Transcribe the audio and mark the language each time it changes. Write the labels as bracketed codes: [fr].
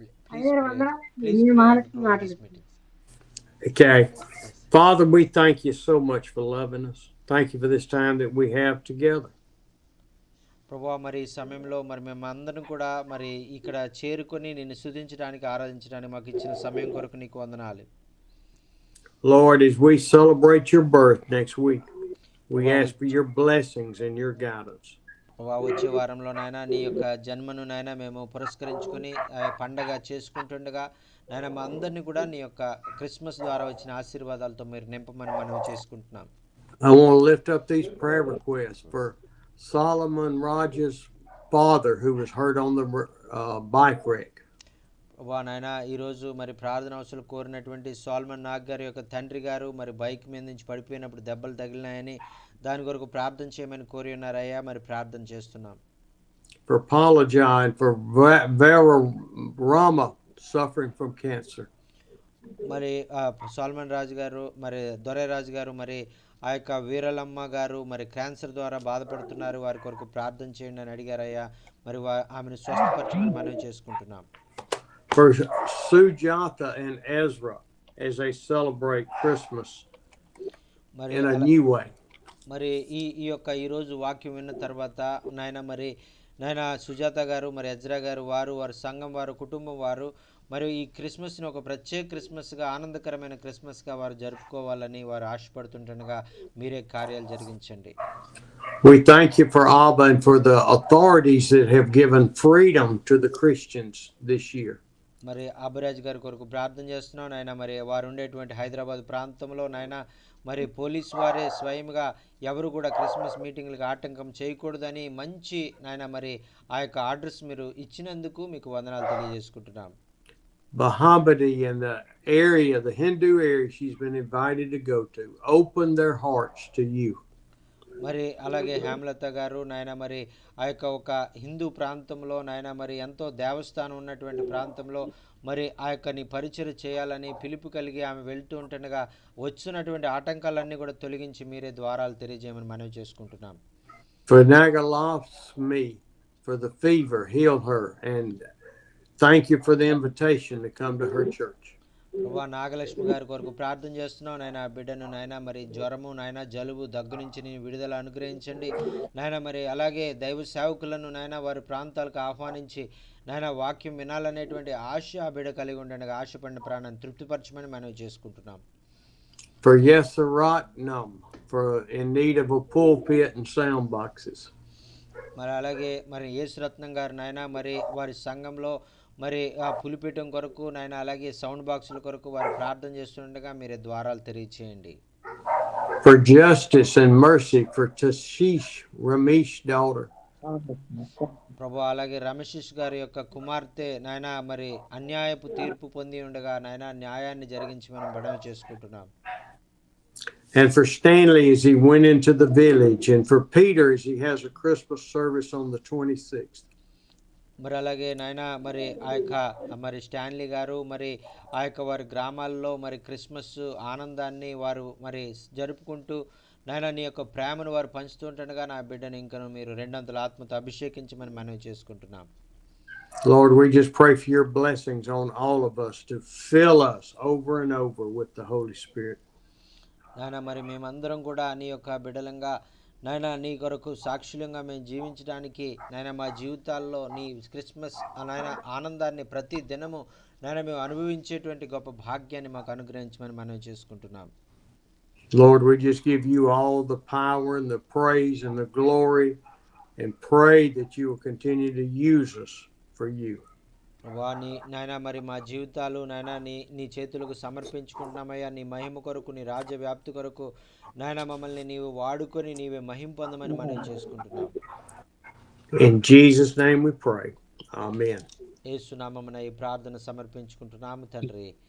[en] Please pray for this meeting. Okay. Father, we thank you so much for loving us. Thank you for this time that we have together. [te] ప్రభువా, మరి ఈ సమయంలో మరి మేము అందరం కూడా మరి ఇక్కడ చేరుకొని నిన్ను స్తుతించడానికి ఆరాధించడానికి మాకు ఇచ్చిన సమయం కొరకు నీకు వందనాలు. [en] Lord, as we celebrate your birth next week, we ask for your blessings and your guidance. [te] వచ్చే వారంలో నాయన నీ యొక్క జన్మను నాయన మేము పురస్కరించుకొని పండగ చేసుకుంటుండగా నాయన మా అందరినీ కూడా నీ యొక్క క్రిస్మస్ ద్వారా వచ్చిన ఆశీర్వాదాలతో మీరు నింపమని మనం చేసుకుంటున్నాం. [en] I want to lift up these prayer requests for Solomon Rogers' father who was hurt on the bike wreck. [te] నాయన ఈరోజు మరి ప్రార్థన అవసరం కోరినటువంటి సాల్మన్ నాగ్ గారి యొక్క తండ్రి గారు మరి బైక్ మీద నుంచి పడిపోయినప్పుడు దెబ్బలు తగిలినాయని దాని కొరకు ప్రార్థన చేయమని కోరి ఉన్నారయ్యా. మరి ప్రార్థన చేస్తున్నాం. [en] For Paula and for Vera Rama suffering from cancer. [te] మరి సాల్మన్ రాజు గారు మరి దొరైరాజు గారు మరి ఆ యొక్క వీరలమ్మ గారు మరి క్యాన్సర్ ద్వారా బాధపడుతున్నారు, వారి కొరకు ప్రార్థన చేయండి అని అడిగారయ్యా. మరి ఆమెను స్వస్థపరచమని మనం చేసుకుంటున్నాం. [en] For Sujata and Ezra as they celebrate Christmas in a new way. [te] మరి ఈ యొక్క ఈరోజు వాక్యం విన్న తర్వాత నాయన సుజాత గారు మరి ఎజ్రా గారు వారి సంఘం వారు కుటుంబం వారు మరి ఈ క్రిస్మస్ని ఒక ప్రత్యేక క్రిస్మస్గా ఆనందకరమైన క్రిస్మస్గా వారు జరుపుకోవాలని వారు ఆశపడుతుండగా మీరే కార్యాలు జరిగించండి. [en] We thank you for Abba and for the authorities that have given freedom to the Christians this year. [te] మరి అభిరాజ్ గారి కొరకు ప్రార్థన చేస్తున్నాం నాయన. మరి వారు ఉండేటువంటి హైదరాబాద్ ప్రాంతంలో నాయన మరి పోలీస్ వారే స్వయంగా ఎవరు కూడా క్రిస్మస్ మీటింగ్లకు ఆటంకం చేయకూడదని మంచి నాయన మరి ఆ యొక్క ఆర్డర్స్ మీరు ఇచ్చినందుకు మీకు వందనాలు తెలియజేసుకుంటున్నాం. [en] Bahamati and the area, the Hindu area she's been invited to go to, open their hearts to you. [te] మరి అలాగే హేమలత గారు నాయన మరి ఆ యొక్క ఒక హిందూ ప్రాంతంలో నాయన మరి ఎంతో దేవస్థానం ఉన్నటువంటి ప్రాంతంలో మరి ఆ యొక్క నీ పరిచయం చేయాలని పిలుపు కలిగి ఆమె వెళ్తూ ఉంటుండగా వచ్చినటువంటి ఆటంకాలన్నీ కూడా తొలగించి మీరే ద్వారాలు తెరిచేయమని మనవి చేసుకుంటున్నాం. [en] For Nagalakshmi, for the fever, heal her, and thank you for the invitation to come to her church. [te] Nagalakshmi గారి కొరకు ప్రార్థన చేస్తున్నావు నాయన. బిడ్డను నాయన మరి జ్వరము నాయన జలుబు దగ్గు నుంచి నీ విడుదల అనుగ్రహించండి నాయన. మరి అలాగే దైవ సేవకులను నాయన వారి ప్రాంతాలకు ఆహ్వానించి నాయన వాక్యం వినాలనేటువంటి ఆశ ఆ బిడ్డ కలిగి ఉండగా ఆశపడిన ప్రాణాన్ని తృప్తిపరచమని మనం చేసుకుంటున్నాం. [en] For Yesaratnam, for in need of a pulpit and sound boxes. [te] మరి అలాగే మరి యేసురత్నం గారు నాయన మరి వారి సంఘంలో మరి ఆ పులిపీఠం కొరకు నాయన అలాగే సౌండ్ బాక్సుల కొరకు వారు ప్రార్థన చేస్తుండగా మీరే ద్వారాలు తెలియచేయండి. [en] For justice and mercy for Tashish Ramesh daughter. [te] ప్రభు అలాగే రమేష్ గారి యొక్క కుమార్తె నాయన మరి అన్యాయపు తీర్పు పొంది ఉండగా నాయన న్యాయాన్ని జరిగించి మనం బడవ చేసుకుంటున్నాం. [en] And for Stanley as he went into the village, and for Peter as he has a Christmas service on the 26th. [te] మరి అలాగే నాయన మరి ఆ యొక్క మరి స్టాన్లీ గారు మరి ఆ యొక్క వారి గ్రామాల్లో మరి క్రిస్మస్ ఆనందాన్ని వారు మరి జరుపుకుంటూ నాయన నీ యొక్క ప్రేమను వారు పంచుతుండగా నా బిడ్డను ఇంకను మీరు రెండంతల ఆత్మతో అభిషేకించమని మనవి చేసుకుంటున్నాం. [en] Lord, we just pray for your blessings on all of us to fill us over and over with the Holy Spirit. [te] నాయన మరి మేమందరం కూడా నీ యొక్క బిడ్డలంగా నాయన నీ కొరకు సాక్షులంగా మేము జీవించడానికి నాయన మా జీవితాల్లో నీ క్రిస్మస్ నాయన ఆనందాన్ని ప్రతి దినము నాయన మేము అనుభవించేటువంటి గొప్ప భాగ్యాన్ని మాకు అనుగ్రహించమని మనం చేసుకుంటున్నాం. [en] Lord, we just give you all the power and the praise and the glory and pray that you will continue to use us for you. [te] నాయన మరి మా జీవితాలు నాయన నీ చేతులకు సమర్పించుకుంటున్నామయ్యా. నీ మహిమ కొరకు నీ రాజ్య వ్యాప్తి కొరకు నాయన మమ్మల్ని నీవు వాడుకొని నీవే మహిమ పొందమని మనం చేసుకుంటున్నాం. [en] In Jesus' name we pray. Amen. [te] యేసు నామమున ఈ ప్రార్థన సమర్పించుకుంటున్నాము తండ్రి.